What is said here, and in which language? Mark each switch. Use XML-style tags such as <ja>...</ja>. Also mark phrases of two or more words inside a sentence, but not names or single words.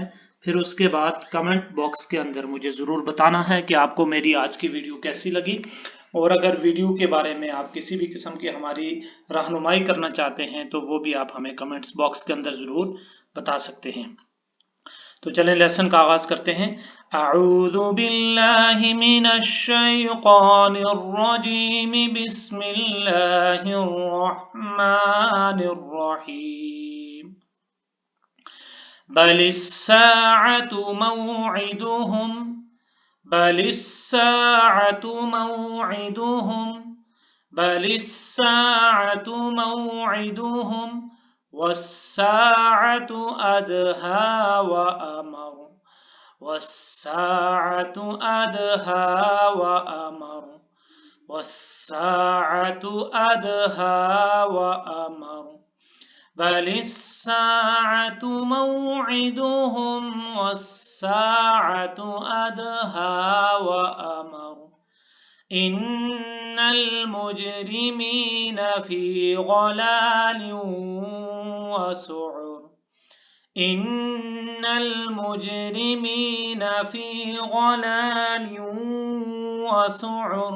<ur>پھر اس کے بعد</ur> <en>comment box</en> <ur>کے اندر مجھے ضرور بتانا ہے کہ آپ کو میری آج کی ویڈیو کیسی لگی. اور اگر ویڈیو کے بارے میں آپ کسی بھی قسم کی ہماری رہنمائی کرنا چاہتے ہیں تو وہ بھی آپ ہمیں</ur> <en>comments box</en> <ur>کے اندر ضرور بتا سکتے ہیں. تو چلیں لیسن کا آغاز کرتے ہیں.</ur> <ar>أعوذ بالله من الشيطان الرجيم، بسم الله الرحمن الرحيم. بل الساعة موعدهم بل الساعة موعدهم بل الساعة موعدهم والساعة أدهى وأمر والساعة أدهى وأمر والساعة أدهى وأمر بل الساعة موعدهم والساعة أدهى وأمر إن المجرمين في ضلال وسعر إن المجرمين في ضلال وسعر</ar>